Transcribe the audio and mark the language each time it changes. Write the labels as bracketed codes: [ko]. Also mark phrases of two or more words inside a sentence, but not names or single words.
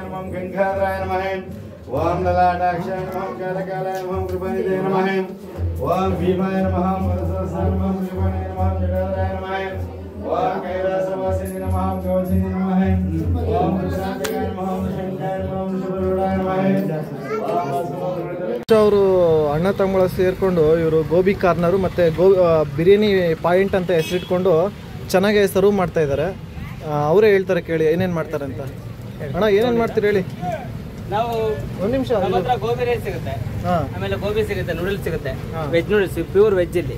[sa] नमः गंगाधराय नमः ओम ललाटाक्षाय नमः कालकालाय नमः कृपानिधे नमः ओम भीमाय नमः वरदसाय नमः कृपाणे नमः जटाधराय नमः ओम कैलासवासिने नमः गौसिने नमः ओम कृष्णाय नमः शंकराय नमः शिवरूढाय नमः ओम समुद्र [kn] ಅವರು ಅಣ್ಣ ತಮ್ಮಗಳ ಸೇರಿಕೊಂಡು ಇವರು ಗೋಬಿ ಕಾರ್ನರು ಮತ್ತು ಬಿರಿಯಾನಿ ಪಾಯಿಂಟ್ ಅಂತ ಹೆಸರಿಟ್ಕೊಂಡು ಚೆನ್ನಾಗಿ ಸರ್ವ್ ಮಾಡ್ತಾ ಇದ್ದಾರೆ. ಅವರೇ ಹೇಳ್ತಾರೆ, ಕೇಳಿ ಏನೇನು ಮಾಡ್ತಾರೆ ಅಂತ. ಅಣ್ಣ ಏನೇನು ಮಾಡ್ತೀರಿ ಹೇಳಿ. ನಾವು ಒಂದು ನಿಮಿಷ. ನಮ್ಮ ಹತ್ರ ಗೋಬಿ ರೈಸ್ ಸಿಗುತ್ತೆ, ಆಮೇಲೆ ಗೋಬಿ ಸಿಗುತ್ತೆ, ನೂಡಲ್ಸ್ ಸಿಗುತ್ತೆ, [en] veg noodles pure veg [kn] ಇಲ್ಲಿ.